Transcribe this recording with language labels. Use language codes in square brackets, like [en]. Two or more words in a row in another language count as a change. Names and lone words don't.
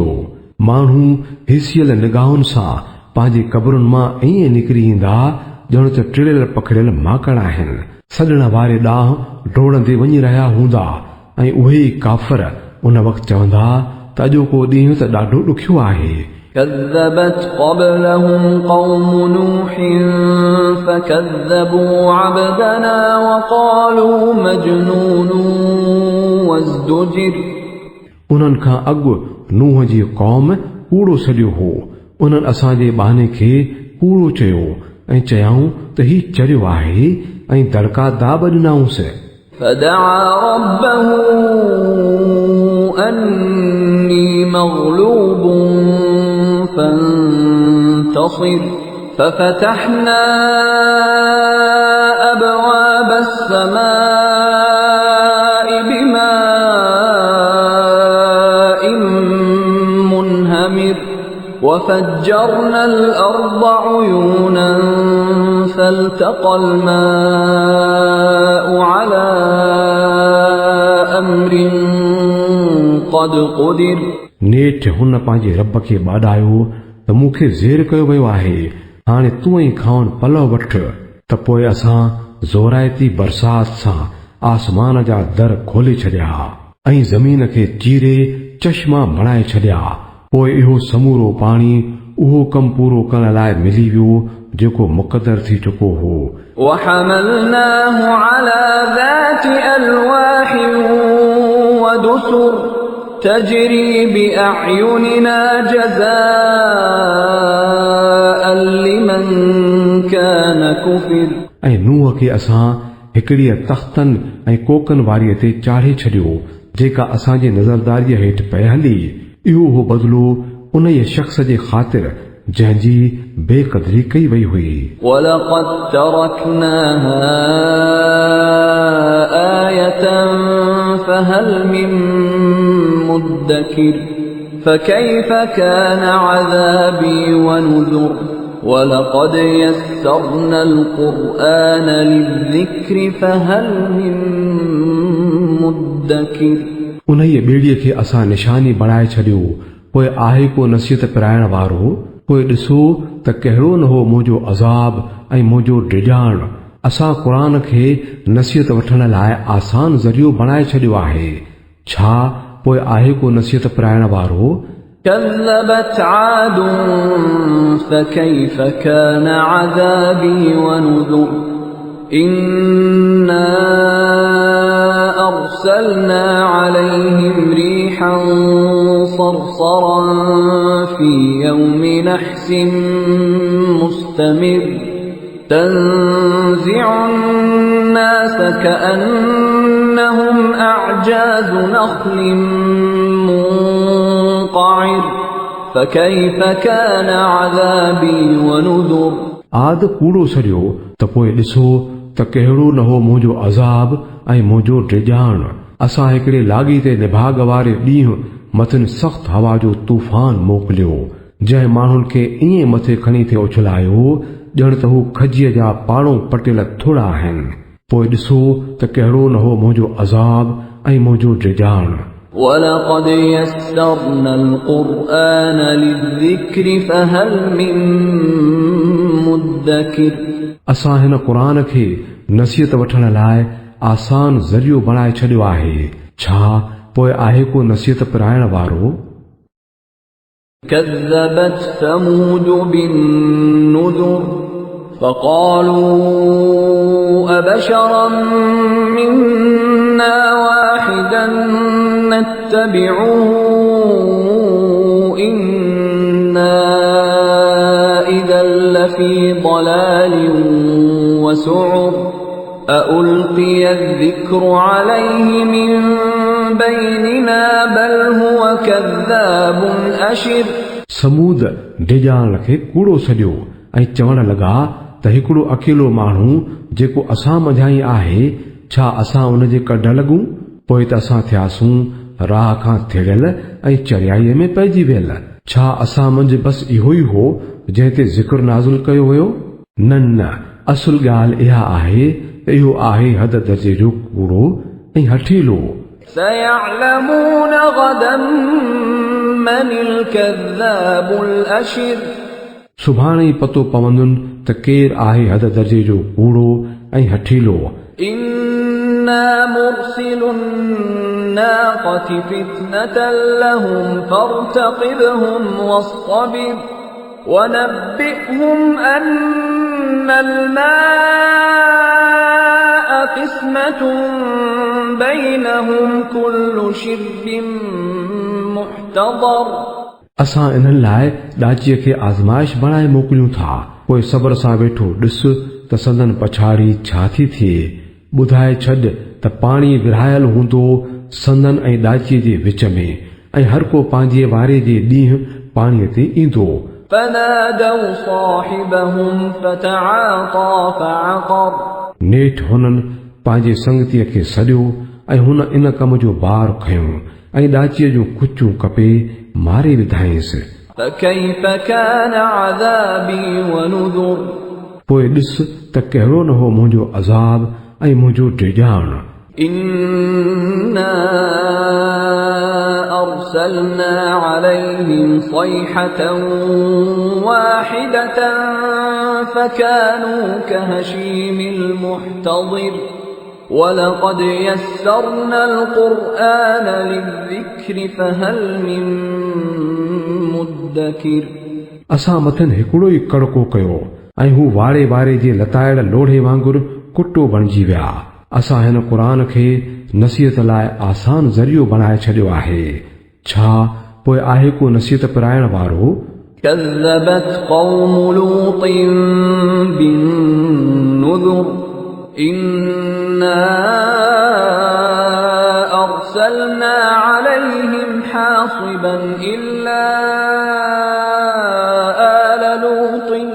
[sd] माण्हू हिसियल निगाहुनि सां पंहिंजी क़बरुनि मां ईअं निकिरी ईंदा ॼण त टिड़ियल पखड़ियल माकड़ आहिनि। सॾण वारे ॾांहुं डोड़ंदे वञी रहिया हूंदा ऐं उहे ई काफ़र उन वक़्तु चवंदा त अॼोको ॾींहुं त ॾाढो ॾुखियो आहे। [ar] كذبت قبلهم قوم نوح فكذبوا عبدنا وقالوا مجنون وازدجر [sd] उन्हनि खां अॻु नूह जी क़ौम कूड़ो सॼो हो। उन्हनि असांजे बहाने खे कूड़ो चयो ऐं चयाऊं त ही चरियो आहे ऐं दड़का दाब ॾिनाऊंसि। [ar] فدعا ربه أني مغلوب فانتصر ففتحنا أبواب السماء بماء منهمر وفجرنا الأرض عيونا فالتقى الماء على أمر قد قدر [sd] नेठि हुन पंहिंजे रब खे ॿाॾायो त मूंखे ज़ेर कयो वियो आहे, हाणे तूं ई खाउन पलव वठ। त पोइ असां ज़ोराइती बरसात सां आसमान जा दर खोले छॾिया ऐं ज़मीन खे चीरे चश्मा बणाए छॾिया। पोइ इहो समूरो पाणी उहो कमु पूरो करण लाइ मिली वियो जेको मुक़दर थी चुको हो। [ar] وحملناه على ذات ألواح ودسر تجري بأعيننا جزاء لمن كان كفر [sd] ऐं नूह खे असां हिकिड़ीअ तख़्तनि ऐं कोकनि वारीअ ते चाढ़े छॾियो जेका असांजे नज़रदारीअ हेठि पए हली। इहो हो बदिलो उन शख़्स जे ख़ातिर जंहिंजी बेक़दरी कई वई हुई। [ar] وَلَقَدْ تَرَكْنَاهَا آيَةً فَهَلْ مِن مُدَّكِرٍ فَكَيْفَ كَانَ عَذَابِي وَنُذُرِ وَلَقَدْ يَسَّرْنَا الْقُرْآنَ لِلذِّكْرِ فَهَلْ مِن مُدَّكِرٍ [sd] उन ॿेड़ीअ खे असां निशानी बणाए छॾियो पोइ आहे को नसीहत पिराइण वारो, पोइ ॾिसो त कहिड़ो न हो मुंहिंजो अज़ाब ऐं मुंहिंजो डिॼाण। असां क़ुरान खे नसीहत वठण लाइ आसान ज़रियो बणाए छॾियो आहे। छा पोइ आहे को नसीहत पिराइण वारो? [ar] كذبت عاد فكيف كان عذابي ونذر إنا أرسلنا عليهم ريحا صرصرا في يوم نحس مستمر تنزع الناس كأنهم أعجاز نخل منقعر فكيف كان عذابي ونذر [sd] आद कूड़ो सॼो त पोइ ॾिसो त कहिड़ो न हो मुंहिंजो अज़ाब ऐं मुंहिंजो डिॼाण। असां हिकिड़े लाॻीते निभाग वारे ॾींहुं मथनि सख़्त हवा जो तूफ़ान मोकिलियो, जंहिं माण्हुनि खे ईअं मथे खणी थे उछलायो ॼण त हू खजीअ जा पाड़ो पटियल थोड़ा आहिनि। पोइ ॾिसो त कहिड़ो न हो मुंहिंजो अज़ाब ऐं मुंहिंजो डिॼाण। [ar] ولقد يسرنا القرآن للذكر فهل من مدكر [sd] असां हिन क़ुरान खे नसीहत वठण लाइ आसान ज़रियो बणाए छॾियो आहे। छा पोइ आहे को नसीहत पिराइण वारो? [ar] كذبت ثمود بالنذر فقالوا أبشرا منا واحدا نتبعه إنا إذا لفي ضلال وسعر أألقي الذكر عليه من بيننا بل هو كذاب أشر [sd] समूद डिॼाण खे कूड़ो सॼो ऐं चवण लॻा त हिकिड़ो अकेलो माण्हू जेको असां मझाई आहे, छा असां उन जे कढ लॻूं? पोइ त असां थियासूं राह खां थिड़ियल ऐं चरियाईअ में पइजी वियल। छा असां मंझि बसि इहो ई हो जंहिं ते ज़िक्र नाज़िल कयो वियो? न न, असुल ॻाल्हि इहा आहे त इहो आहे हद दर्जे जो कूड़ो ऐं हठीलो। [ar] سيعلمون غدا من الكذاب الأشر [sd] सुभाणे ई पतो पवंदुनि त केरु आहे हद दर्जे जो कूड़ो ऐं हठीलो। [ar] إنا مرسل الناقة فتنة لهم فارتقبهم واصطبر ونبئهم أن الماء قسمة بينهم كل شرب محتضر [sd] असां इन्हनि लाइ ॾाचीअ खे आज़माइश बणाए मोकिलियूं था। पोइ सब्र सां वेठो ॾिस त संदन पछाड़ी छा थी थिए। ॿुधाए छॾ त पाणी विरहायल हूंदो संदन ऐं ॾाचीअ जे विच में, ऐं हर को पंहिंजे वारे जे ॾींहुं पाणीअ ते ईंदो। [ar] فنادوا صاحبهم فتعاطى فعقر [sd] नेठि हुननि पंहिंजे संगतीअ खे सॾियो ऐं हुन इन कम जो बार खयो ऐं ॾाचीअ जूं कुचूं कपे मारे विधाईंसि। [ar] فكيف كان عذابي ونذر [sd] पोइ ॾिस त कहिड़ो न हो मुंहिंजो अज़ाब ऐं मुंहिंजो डिॼाण। [ar] إنا أرسلنا عليهم صيحة واحدة فكانوا كهشيم المحتضر ولقد يسرنا القرآن للذكر فهل من مدكر [sd] असां मथनि हिकिड़ो ई कड़को कयो ऐं हू वारे वारे जे लताइड़ लोढ़े वांगुरु कुटो बणिजी विया। असां हिन क़ुरान खे नसीहत लाइ आसान ज़रियो बणाए छॾियो आहे। छा पोइ आहे को नसीहत पिराइण वारो? [ar] كذبت قوم لوط بالنذر إنا أرسلنا عليهم حاصبا إلا آل لوط